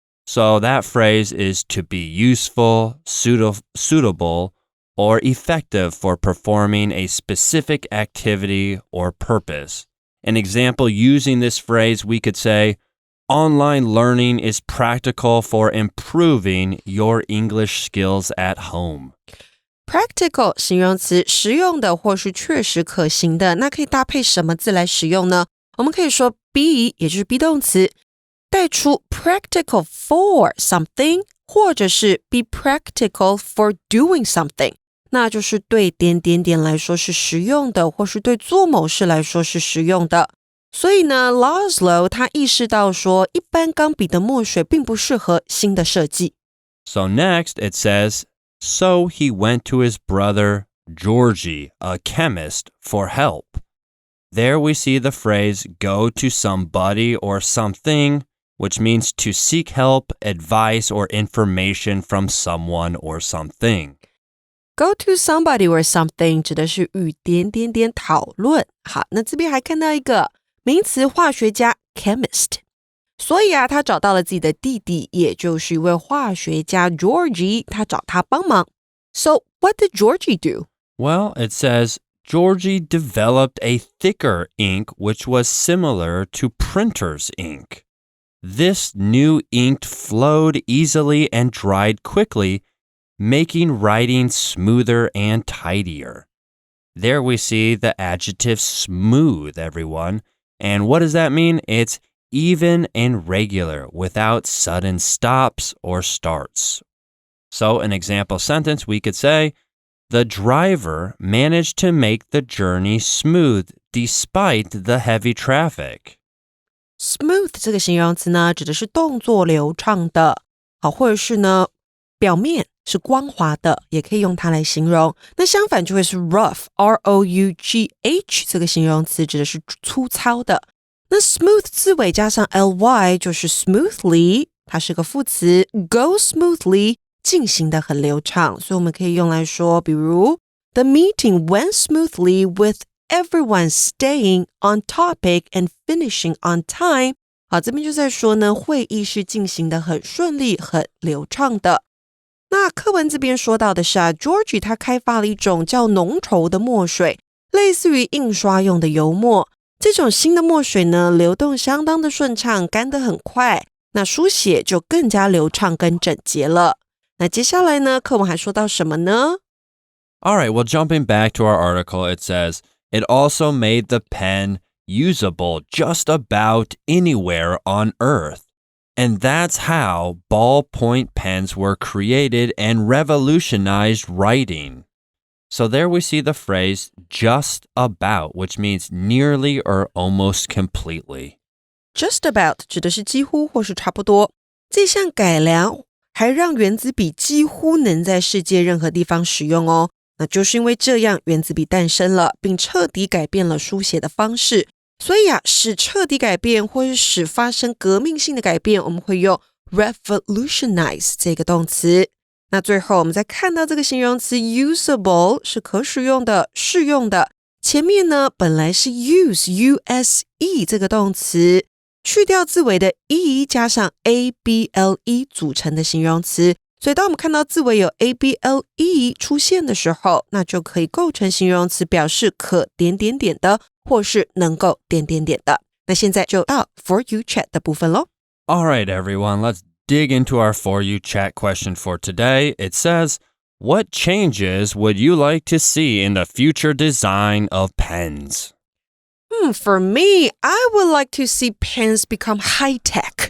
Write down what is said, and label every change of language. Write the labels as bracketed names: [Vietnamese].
[English] So that phrase is to be useful, suitable, or effective for performing a specific activity or purpose. An example using this phrase, we could say, online learning is practical for improving your English skills at home. [Chinese] Practical 形容词，实用的或是确实可行的，那可以搭配什么字来使用呢？我们可以说 be， 也就是 be 动词，带出 [English] practical for something， [Chinese] 或者是 [English] be practical for doing something， [Chinese] 那就是对点点点来说是实用的，或是对做某事来说是实用的。所以呢 Laszlo 他意识到说，一般钢笔的墨水并不适合新的设计。 [English] So next it says, so he went to his brother Georgie, a chemist, for help. There we see the phrase go to somebody or something, which means to seek help, advice, or information from someone or something. Go to somebody or something [Chinese] 指的是与点点点讨论。好，那这边还看到一个名词化学家 chemist。所以他找到了自己的弟弟，也就是一位化学家 Georgie， 他找他帮忙。 [English] So what did Georgie do? Well, it says Georgie developed a thicker ink which was similar to printer's ink. This new ink flowed easily and dried quickly, making writing smoother and tidier. There we see the adjective smooth, everyone. And what does that mean? It's even and regular, without sudden stops or starts. So an example sentence, we could say, the driver managed to make the journey smooth despite the heavy traffic. [Chinese] Smooth 这个形容词呢，指的是动作流畅的，好，或者是呢，表面是光滑的，也可以用它来形容。那相反就会是 rough, R-O-U-G-H 这个形容词指的是粗糙的。那 smooth 字尾加上 ly 就是 smoothly， 它是个副词 [English] go smoothly [Chinese] 进行的很流畅，所以我们可以用来说，比如 [English] The meeting went smoothly with everyone staying on topic and finishing on time。 [Chinese] 好，这边就在说呢，会议是进行的很顺利很流畅的。那课文这边说到的是Georgie 他开发了一种叫浓稠的墨水，类似于印刷用的油墨。这种新的墨水呢，流动相当的顺畅，干得很快，那书写就更加流畅跟整洁了。那接下来呢，课文还说到什么呢？ [English] All right, well, jumping back to our article, it says, it also made the pen usable just about anywhere on Earth. And that's how ballpoint pens were created and revolutionized writing. So there we see the phrase just about, which means nearly or almost completely. Just about [Chinese] 指的是几乎或是差不多。这项改良还让原子笔几乎能在世界任何地方使用哦。那就是因为这样，原子笔诞生了，并彻底改变了书写的方式。所以使彻底改变或是使发生革命性的改变，我们会用 revolutionize 这个动词。那最后我们再看到这个形容词 usable 是可使用的、适用的。前面呢本来是 use 这个动词，去掉字尾的 e 加上 able 组成的形容词，所以当我们看到字尾有 able 出现的时候，那就可以构成形容词，表示可点点点的或是能够点点点的。那现在就到 For You Chat 的部分咯。 [English] All right, everyone, let's dig into our For You Chat question for today. It says, what changes would you like to see in the future design of pens? For me, I would like to see pens become high-tech.